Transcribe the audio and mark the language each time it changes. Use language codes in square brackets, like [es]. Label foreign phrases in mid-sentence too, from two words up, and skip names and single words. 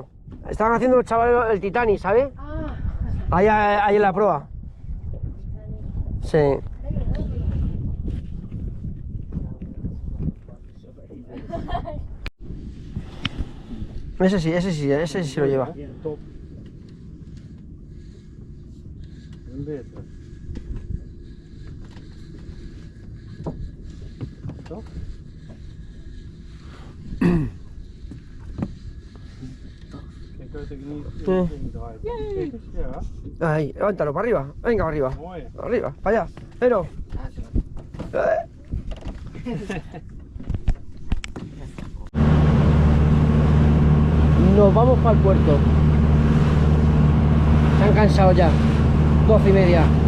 [es] Estaban haciendo los chavales el Titanic, ¿sabes? Ah, Ahí en la prueba. Sí. Ese sí se lo lleva. [nl] Top. Een beter. Toch? Kijk uit dat ik niet indraai. Kijk eens, ja. [es] Ahí, levántalo, para arriba. Venga, para arriba. [nl] Mooi. [es] Arriba, para allá. Pero. Nos vamos para el puerto. Se han cansado ya. 12:30.